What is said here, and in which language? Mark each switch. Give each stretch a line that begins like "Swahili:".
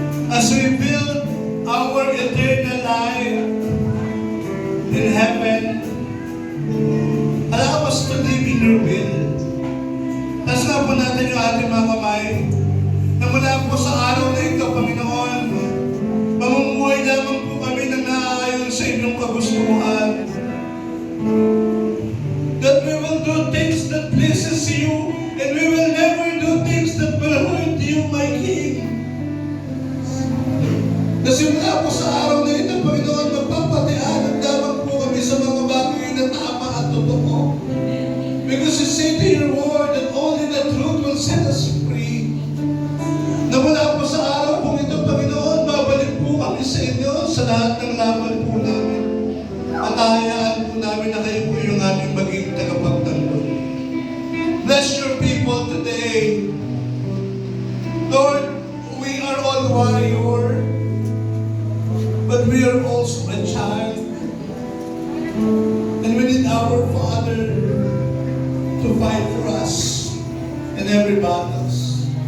English: As we build our eternal life in heaven, allow us to live in your will.
Filipino: Taas nga po natin yung ating mga kamay na mula po sa araw na ito, Panginoon, mamumuhay lamang po kami ng naaayon sa inyong kagustuhan.
English: That we will do things that pleases you, and we will never do things that will hurt you, my King.
Filipino: Kasi mula po sa araw na ito, Panginoon, magpapatianag lamang po kami sa mga bagay na tama at totoo.
English: Because you say to your word that only the truth will set us free.
Filipino: Na mula po sa araw po ito, Panginoon, babalik po kami sa inyo sa lahat ng laban po namin. At hayaan po namin na kayo po yung aming maging tagapagtanggol.
English: Bless your people today. Lord, we are all warrior, but we are also a child. And we need our Father to fight for us in every battles.